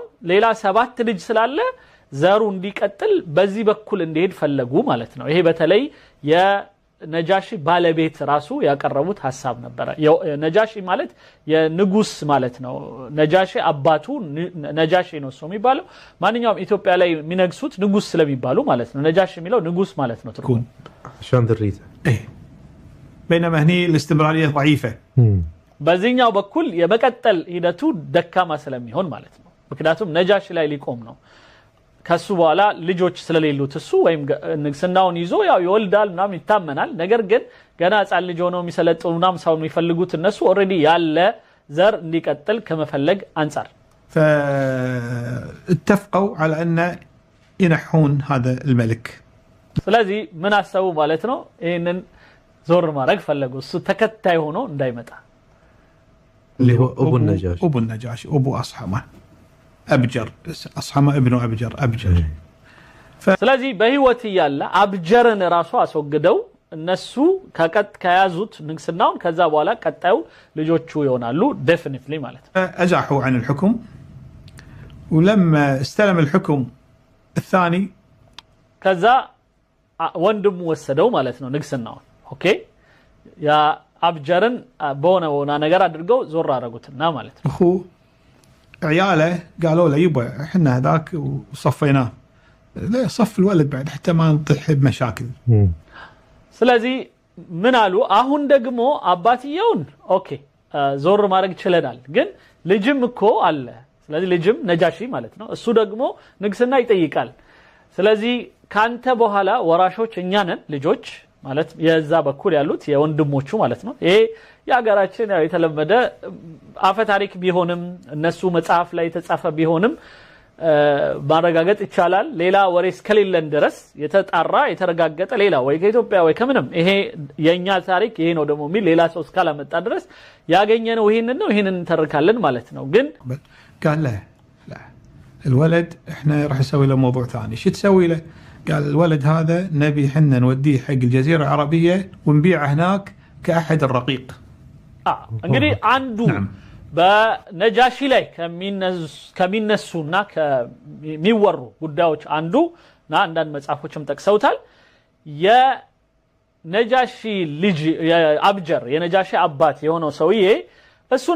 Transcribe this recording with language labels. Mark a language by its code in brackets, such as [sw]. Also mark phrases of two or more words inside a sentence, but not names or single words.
[am] ሌላ 7 ልጅ ስላለ ዘሩ እንዲቀጥል በዚህ በኩል እንዲሄድ ፈለጉ ማለት ነው። ይሄ በተለይ የነጃሺ ባለቤት ራሱ ያቀረቡት ሐሳብ ነበር። ነጃሺ ማለት የንጉስ ማለት ነው። ነጃሺ አባቱ ነጃሺ ነው እሱ የሚባለው። ማንኛውም ኢትዮጵያ ላይ የሚነግሱት ንጉስ ስለሚባሉ ማለት ነው። ነጃሺ የሚለው ንጉስ ማለት ነው ትርጉሙ። [ar] عشان ذريته بينما هني الاستمراريه ضعيفه [am] በዚህኛው በኩል የመቀጠል ሂደቱ ደካማ ስለሚሆን ማለት ነው። ምክንያቱም ነጃሺ ላይ ሊቆም ነው። ከሱ በኋላ ልጆች ስለሌሉት እሱ ወይም ንግስናውን ይዞ ያው ይወልዳል ምናምን ይታመናል። ነገር ግን ገና ሕፃን ልጅ ሆነው የሚሰለጥኑናም ሰው የሚፈልጉት እነሱ ኦሬዲ ያለ ዘር እንዲቀጥል ከመፈለግ አንፃር [ar] فاتفقوا على ان ينحون هذا الملك. [am] ስለዚህ ምን አሰቡ ማለት ነው? ይሄንን ዞር ማድረግ ፈለጉ እሱ ተከታይ ሆኖ እንዳይመጣ። [ar] اللي هو ابو النجاشي ابو اصحمه أبجر أصحمة ابن أبجر. [am] ስለዚህ በህይወት ያለ አብጀርን ራሱ አስወግደው እነሱ ከያዙት ንግስናውን ከዛ በኋላ ቀጣዩ ልጆቹ ይሆናሉ ዴፊኒትሊ ማለት ነው። [ar] أزاحوا عن الحكم ولما استلم الحكم الثاني [am] ከዛ ወንድሙ ወሰደው ማለት ነው ንግስናውን። ኦኬ ያ አብጀርን በሆነ ነገር አድርገው ዞር አረጉትና ማለት ነው። [ar] عياله قالوا له يبا احنا هذاك وصفيناه لا صف الولد بعد حتى ما نطيح بمشاكل. [am] ስለዚህ ምን አሉ አሁን ደግሞ አባትየውን ኦኬ ዞር ማድረግ ይችላል ግን ልጅም እኮ አለ። ስለዚህ ልጅም ነጃሺ ማለት ነው እሱ ደግሞ ንግስና ይጠይቃል። ስለዚህ ካንተ በኋላ ወራሾች እኛ ነን ልጆች ማለት የዛ በኩል ያሉት የወንድሞቹ ማለት ነው። ይሄ ያጋራችን ያው የተለመደ አፈ ታሪክ ቢሆንም እነሱ መጽሐፍ ላይ የተጻፈ ቢሆንም ማረጋገጥ ይቻላል። ሌላ ወሬ እስከሌለን ድረስ የተጣራ የተረጋገጠ ሌላ ወይ ከኢትዮጵያ ወይ ከምንም ይሄ የኛ ታሪክ ይሄ ነው ደግሞ ሚል ሌላ ሰው እስካላመጣ ድረስ ያገኘነው ይሄንን እንተርካለን ማለት ነው። ግን [ar] قال لا الولد احنا راح نسوي له موضوع ثاني. شو تسوي له؟ قال الولد هذا نبي حنا نوديه حق الجزيرة العربية ونبيعه هناك كأحد الرقيق. [am] እንግዲህ አንዱ በነጃሺ ላይ ከሚነሱና ከሚወሩ ጉዳዮች አንዱና አንዳንድ መጽሐፎችም ጠቅሰውታል ነጃሺ ልጅ አብጀር የነጃሺ አባት የሆነው ሰውዬ እሱን